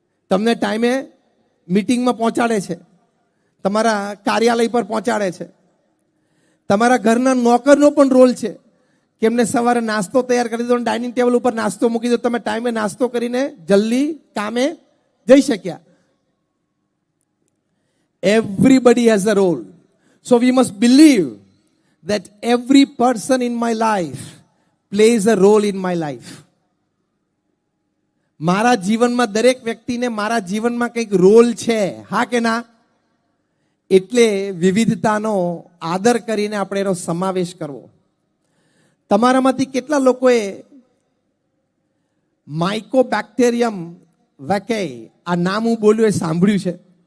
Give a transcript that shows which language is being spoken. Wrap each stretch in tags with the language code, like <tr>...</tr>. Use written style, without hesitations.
<gu>તમને ટાઈમે મીટિંગમાં પહોંચાડે છે, તમારા કાર્યાલય પર પહોંચાડે છે. તમારા ઘરના નોકરનો પણ રોલ છે કે એમને સવારે નાસ્તો તૈયાર કરી દો, ડાઇનિંગ ટેબલ ઉપર નાસ્તો મૂકી દો, તમે ટાઈમે નાસ્તો કરીને જલ્દી કામે જઈ શક્યા.</gu> <en>Everybody has a role. So we must believe that every person in my life plays a role in my life.</en> <gu>મારા જીવનમાં દરેક વ્યક્તિને મારા જીવનમાં કંઈક રોલ છે, હા કે ના? એટલે વિવિધતાનો આદર કરીને આપણે એનો સમાવેશ કરવો. તમારામાંથી કેટલા લોકોએ માઇકોબેક્ટેરિયમ વેકે, આ નામ હું બોલ્યું એ સાંભળ્યું છે?</gu>